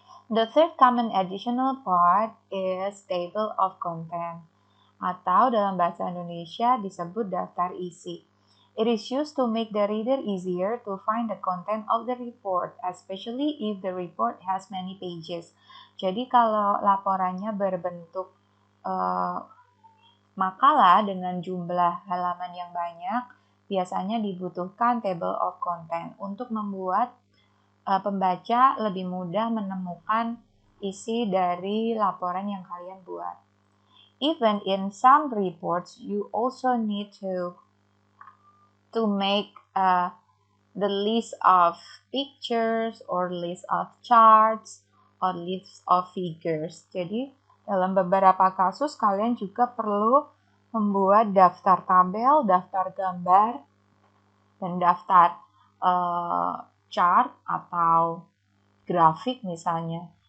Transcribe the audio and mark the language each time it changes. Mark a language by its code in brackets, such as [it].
[en] The third common additional part is table of content, [id] atau dalam bahasa Indonesia disebut daftar isi. [en] It is used to make the reader easier to find the content of the report, especially if the report has many pages. [id] Jadi kalau laporannya berbentuk makalah dengan jumlah halaman yang banyak, biasanya dibutuhkan table of content untuk membuat pembaca lebih mudah menemukan isi dari laporan yang kalian buat. [en] Even in some reports, you also need to make the list of pictures or list of charts or list of figures. [id] Jadi dalam beberapa kasus kalian juga perlu membuat daftar tabel, daftar gambar, dan daftar chart atau grafik misalnya.